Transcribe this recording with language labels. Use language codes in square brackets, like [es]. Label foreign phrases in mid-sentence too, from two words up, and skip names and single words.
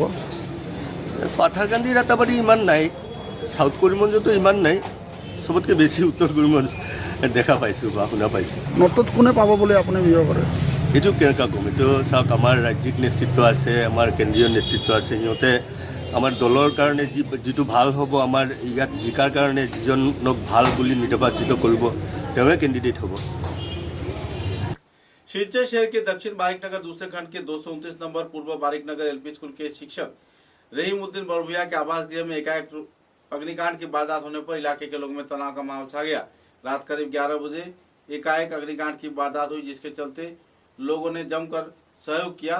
[as] পাথাকান্দি ৰাতাবাৰী ইমান নাই, চাউথ কৰিমগঞ্জতো ইমান নাই, চবতকৈ বেছি উত্তৰ কৰিমগঞ্জ দেখা পাইছোঁ বা শুনা পাইছোঁ। নৰ্থত কোনে পাব বুলি আপুনি বিয়োগ কৰে? এইটো কেনেকুৱা ক'ম, এইটো চাওক, আমাৰ ৰাজ্যিক নেতৃত্ব আছে, আমাৰ কেন্দ্ৰীয় নেতৃত্ব আছে, সিহঁতে আমাৰ দলৰ কাৰণে যিটো ভাল হ'ব, আমাৰ ইয়াত জিকাৰ কাৰণে যিজনক ভাল বুলি নিৰ্বাচিত কৰিব তেওঁৱে কেণ্ডিডেট হ'ব। [hi] शिलचर शहर के दक्षिण बारिकनगर दूसरे खंड के 229 नंबर पूर्व बारिकनगर एलपी स्कूल के शिक्षक रहीमुद्दीन बड़भुइया के आवास गृह में एकाएक अग्निकांड की वारदात होने पर इलाके के लोगों में तनाव का माहौल छा गया। रात करीब 11 बजे एकाएक अग्निकांड की वारदात हुई, जिसके चलते लोगों ने जमकर सहयोग किया।